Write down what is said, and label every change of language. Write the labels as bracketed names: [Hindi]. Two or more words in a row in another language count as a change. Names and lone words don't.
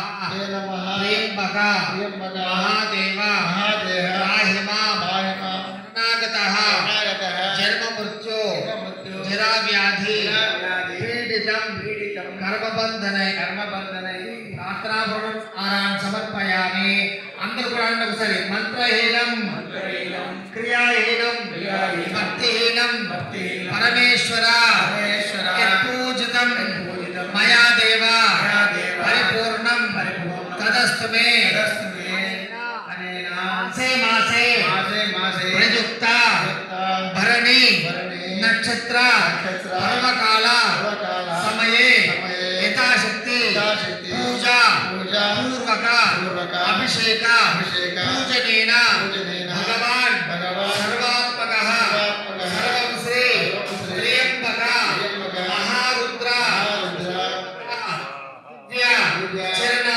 [Sanskrit] త్ర్యంబక మహాదేవ రాహి మాం శరణాగతః జన్మ మృత్యు జరా వ్యాధి పీడితం కర్మబంధనై శాస్త్రాభరణం ఆరాన్ సమర్పయామి. [Telugu] అందరూ కూడా ఒకసారి [Sanskrit] మంత్రహీనం క్రియాహీనం భక్తిహీనం పరమేశ్వర పూజితం మయా దేవ పరిపూర్ణం तदस्तु मे मासे मासे प्रयुक्त भरणी नक्षत्र पर्वकाल समये यथाशक्ति पूजा पूर्वक अभिषेक पूजनेन भगवान् सर्वात्मकः सर्वं श्री त्र्यंबक महारुद्र दिव्य